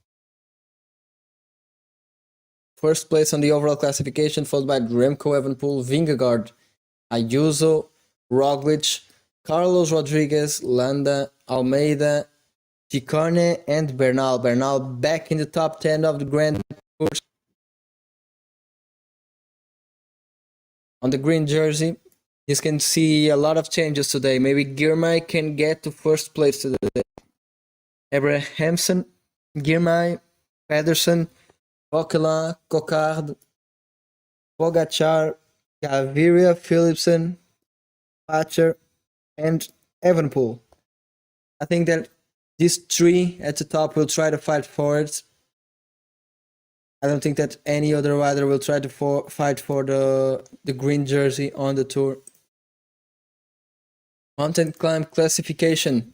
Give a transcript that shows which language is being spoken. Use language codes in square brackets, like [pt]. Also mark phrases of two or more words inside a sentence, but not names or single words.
[en] First place on the overall classification, followed by Remco Evenepoel, Vingegaard, Ayuso, Roglic, Carlos Rodriguez, Landa, Almeida, Ciccone, and Bernal. Bernal back in the top 10 of the Grand Tour. On the green jersey, you can see a lot of changes today. Maybe Girmay can get to first place today. Abrahamson, Girmay, Pedersen, Coquelin, Coquard, Pogacar, Gaviria, Philipsen, Pacher, and Evenepoel. I think that these three at the top will try to fight for it. I don't think that any other rider will try to fight for the green jersey on the tour. Mountain climb classification.